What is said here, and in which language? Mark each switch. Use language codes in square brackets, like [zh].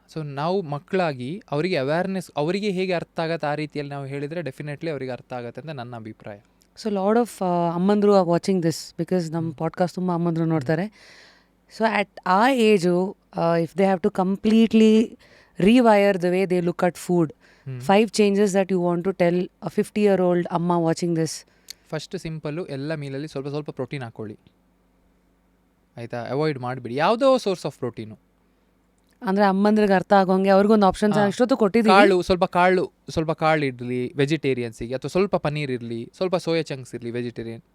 [kn] So ನಾವು ಮಕ್ಕಳಾಗಿ ಅವರಿಗೆ ಅವೇರ್ನೆಸ್, ಅವರಿಗೆ ಹೇಗೆ ಅರ್ಥ ಆಗತ್ತೆ ಆ ರೀತಿಯಲ್ಲಿ ನಾವು ಹೇಳಿದರೆ ಡೆಫಿನೆಟ್ಲಿ ಅವರಿಗೆ ಅರ್ಥ ಆಗುತ್ತೆ ಅಂತ ನನ್ನ ಅಭಿಪ್ರಾಯ. [en] so lot of ಅಮ್ಮಂದರು are watching this, because [kn] ನಮ್ಮ ಪಾಡ್ಕಾಸ್ಟ್ ತುಂಬ ಅಮ್ಮಂದರು ನೋಡ್ತಾರೆ. [en] So at ಆ age if they have to completely rewire the way they look at food. 5 changes that you want to tell a 50-year-old amma watching this. [kn] First simple, ಎಲ್ಲ ಮೀಲಲ್ಲಿ ಸ್ವಲ್ಪ ಸ್ವಲ್ಪ protein ಹಾಕ್ಕೊಳ್ಳಿ ಆಯಿತಾ. Avoid ಮಾಡಿಬಿಡಿ ಯಾವುದೋ ಸೋರ್ಸ್ ಆಫ್ ಪ್ರೋಟೀನು. ಅಂದರೆ ಅಮ್ಮಂದ್ರಿಗೆ ಅರ್ಥ ಆಗೋಂಗೆ ಅವ್ರಿಗೊಂದು ಆಪ್ಷನ್ಸ್ ಇಷ್ಟೊತ್ತು ಕೊಟ್ಟಿದ್ದೀವಿ. ಸ್ವಲ್ಪ ಕಾಳು ಇರಲಿ ವೆಜಿಟೇರಿಯನ್ಸಿಗೆ, ಅಥವಾ ಸ್ವಲ್ಪ ಪನ್ನೀರ್ ಇರಲಿ, ಸ್ವಲ್ಪ ಸೋಯಾ ಚಂಕ್ಸ್ ಇರಲಿ ವೆಜಿಟೇರಿಯನ್.